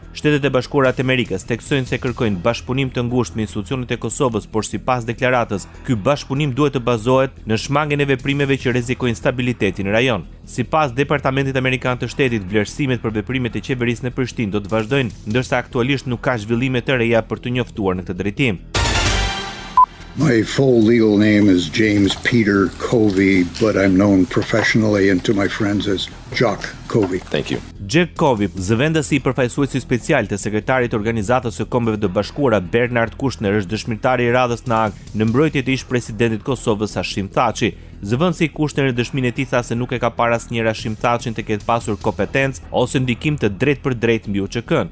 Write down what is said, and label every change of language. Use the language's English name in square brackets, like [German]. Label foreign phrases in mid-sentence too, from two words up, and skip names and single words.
[Albanian] Shtetet e Bashkuara të Amerikës theksojnë se kërkojnë bashkëpunim të ngushtë me institucionet e Kosovës, por sipas deklaratës, ky bashkëpunim duhet të bazohet në shmangjen e veprimeve që rrezikojnë stabilitetin në rajon. Sipas Departamentit Amerikan të Shtetit, vlerësimet për veprimet e qeverisë në Prishtinë do të vazhdojnë, ndërsa aktualisht nuk ka zhvillime të reja për të njoftuar në këtë drejtim. [English] My full legal name is James Peter Covey, but I'm known professionally and to my friends as Jack Covey. Thank you. [Albanian] Jack Covey, zëvendësi I përfaqësuesit special të sekretarit të Organizatës së Kombeve të Bashkuara Bernard Kouchner, është dëshmitari I radhës në Hag në mbrojtje të ish-presidentit Kosovës Hashim Thaçi. Zëvendësi Kouchner në dëshminë e tij tha se nuk e ka parë asnjëherë Hashim Thaçin të ketë pasur kompetencë ose ndikim të drejtë për drejtë mbi UÇK-n.